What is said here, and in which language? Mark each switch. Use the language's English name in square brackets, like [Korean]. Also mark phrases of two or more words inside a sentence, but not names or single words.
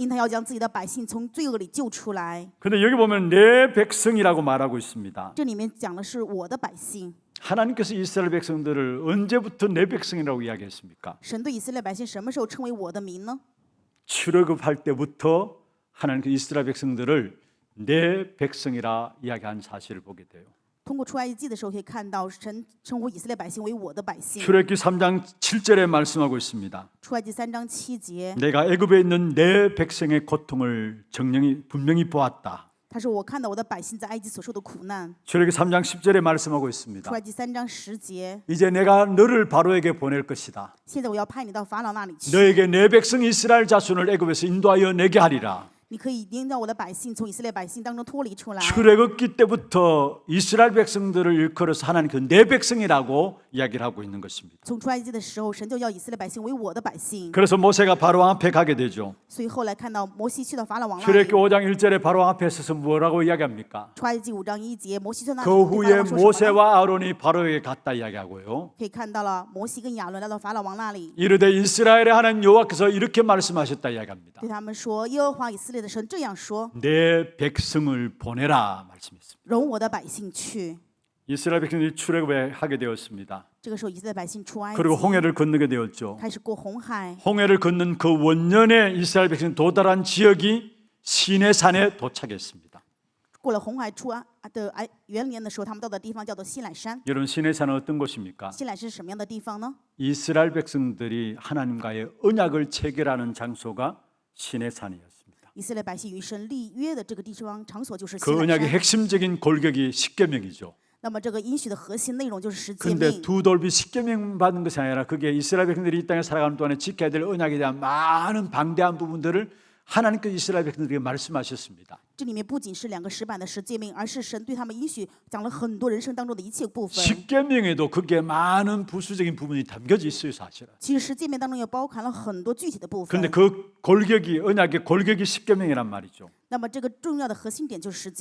[Chinese] 因他要将自己的百姓从罪恶里救出来。 [Korean] 근데 여기 보면 내 백성이라고 말하고 있습니다. [Chinese] 这里面讲的是我的百姓。 [Korean] 하나님께서 이스라엘 백성들을 언제부터 내 백성이라고 이야기했습니까? [Chinese] 神对以色列百姓什么时候称为我的民呢？ [Korean] 출애굽할 때부터 하나님께서 이스라엘 백성들을 내 백성이라 이야기한 사실을 보게 돼요. [Chinese] 通过出埃及记的时候可以看到，神称呼以色列百姓为我的百姓。 [Korean] 출애굽기 3장 7절에 말씀하고 있습니다. [Chinese] 出埃及3章7节， [Korean] 내가 애굽에 있는 내 백성의 고통을 분명히 보았다. [Chinese] 他说：“我看到我的百姓在埃及所受的苦难。 [Korean] 출애굽기 3장 10절에 말씀하고 [Chinese] 出 [Korean] 있습니다. [Chinese] 埃及3章10节， [Korean] 이제 내가 너를 바로에게 보낼 것이다. [Chinese] 现在我要派你到法老那里去， [Korean] 너에게 내 백성 이스라엘 자손을 애굽에서 인도하여 내게 하리라. [Chinese] 你可以引导我的百姓从以色列百姓当中脱离出来。 [Korean] 출애굽기 때부터 이스라엘 백성들을 일컬어서 하나님께서 내 백성이라고 이야기를 하고 있는 것입니다. [Chinese] 从出埃及记的时候，神就要以色列百姓为我的百姓。 [Korean] 그래서 모세가 바로왕 앞에 가게 되죠. [Chinese] 所以后来看到摩西去到法老王那 [Korean] 출애굽기 [Chinese] 里， [Korean] 5장 1절에 바로왕 앞에 서서 뭐라고 이야기합니까? [Chinese] 出埃及记5章1节，摩西去那里 [Korean] 그 [Chinese] 对法 [Korean] 후에 [Chinese] 老王说什么呢？ [Korean] 모세와 아론이 바로에게 갔다 이야기하고요. [Chinese] 可以看到了摩西跟亚伦来到法老王那里， [Korean] 이르되 이스라엘의 하나님 여호와께서 이렇게 말씀하셨다 이야기합니다. [Chinese] 对他们说：“耶和华以色列的神这样说， [Korean] 내 백성을 보내라 말씀했습니다. [Chinese] 容我的百姓去。” [Korean] 이스라엘 백성들이 출애굽에 하게 되었습니다. [Chinese] 这个时候，以色列百姓出埃及， [Korean] 그리고 홍해를 건너게 되었죠. [Chinese] 开始过红海。 [Korean] 홍해를 건넌 그 원년에 이스라엘 백성이 도달한 지역이 시내산에 도착했습니다. [Chinese] 过了红海出埃的元年的时候，他们到的地方叫做西乃山。 [Korean] 여러분 시내산은 어떤 곳입니까? [Chinese] 西乃是什么样的地方呢？ [Korean] 이스라엘 백성들이 하나님과의 언약을 체결하는 장소가 시내산이었습니다. [Chinese] 以色列百姓与神立约的这个地方场所就是西 [Korean] 그 [Chinese] 乃 [Korean] 언약의 [Chinese] 山。 [Korean] 핵심적인 골격이 십계명이죠. [Chinese] 那么这个应许的核心内容就是十诫 [Korean] 그런데 [Chinese] 命。 [Korean] 두 돌비 십계명 받는 것이 아니라 그게 이스라엘 백성들이 이 땅에 살아가는 동안에 지켜야 될 언약에 대한 많은 방대한 부분들을 하나님께서 이스라엘 백성들에게 말씀하셨습니다. [Chinese] 这里面不仅是2个石板的十诫命，而是神对他们应许讲了很多人生当中的一切部分。 [Korean] 십계명에도 그게 많은 부수적인 부분이 담겨져 있어요, 사실은. [Chinese] 其实十诫命当中也包含了很多具体的部分 [Korean] 그런데 。그 골격이 언약의 골격이 십계명이란 말이죠. [Chinese] 那么这个重要的核心点就是十诫